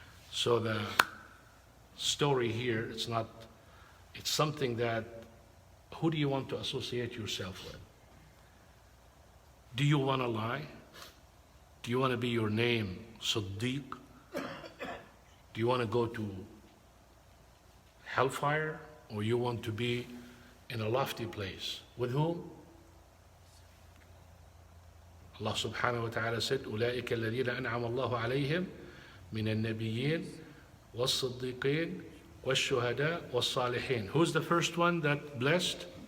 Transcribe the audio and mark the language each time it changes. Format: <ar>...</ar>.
<en>So the story here, it's something that, who do you want to associate yourself with? Do you want to lie? Do you want to be your name Siddiq? Do you want to go to hellfire? Or you want to be in a lofty place? With whom?</en> <ar>Allah subhanahu wa ta'ala said, أُولَٰئِكَ الَّذِينَ أَنْعَمَ اللَّهُ عَلَيْهِمْ مِنَ النَّبِيِّينَ وَالصِّدِّيقِينَ وَالشُّهَدَاءِ وَالصَّالِحِينَ.</ar> <en>Who's the first one that blessed?</en>